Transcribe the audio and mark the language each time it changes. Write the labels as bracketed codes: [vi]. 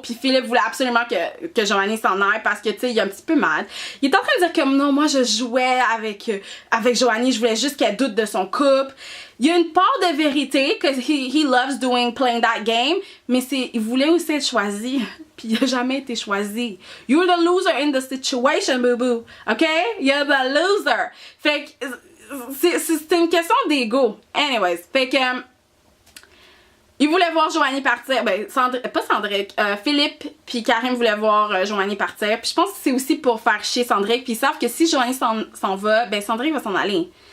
[fr] Puis Philippe voulait absolument que Joanie s'en aille parce que, tu sais, il est un petit peu mad. Il est en train de dire comme non, moi je jouais avec Joanie, je voulais juste qu'elle doute de son couple. Il y a une part de vérité que [en] he loves playing that game, [fr] mais il voulait aussi être choisi. Puis il a jamais été choisi. [en] You're the loser in the situation, boo boo. OK? You're the loser. [fr] Fait que c'est une question d'ego. Anyways, fait que il voulait voir Joanie partir. Ben, pas Sandrick. Philippe puis Karim voulaient voir Joanie partir. Puis je pense que c'est aussi pour faire chier Sandrick. Puis ils savent que si Joanie s'en va, ben Sandrick va s'en aller.